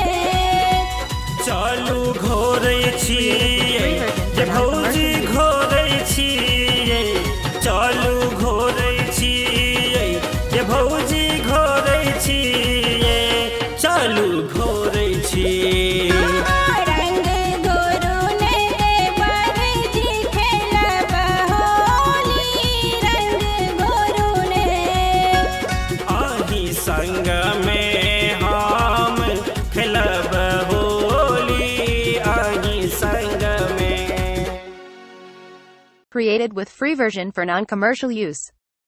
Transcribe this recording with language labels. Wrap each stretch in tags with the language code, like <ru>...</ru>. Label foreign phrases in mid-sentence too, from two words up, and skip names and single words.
<mai>चलू घोरै छी जे भौजी घोरै छी चलू घोरै छी जे भौजी घोरै छी चलू घोरै छी रंग घोरू ने देवर जी खेलब होली रंग घोरू ने आही संग में हम खेलब होली आही संग में</mai> <en>Created with free version for non-commercial use.</en>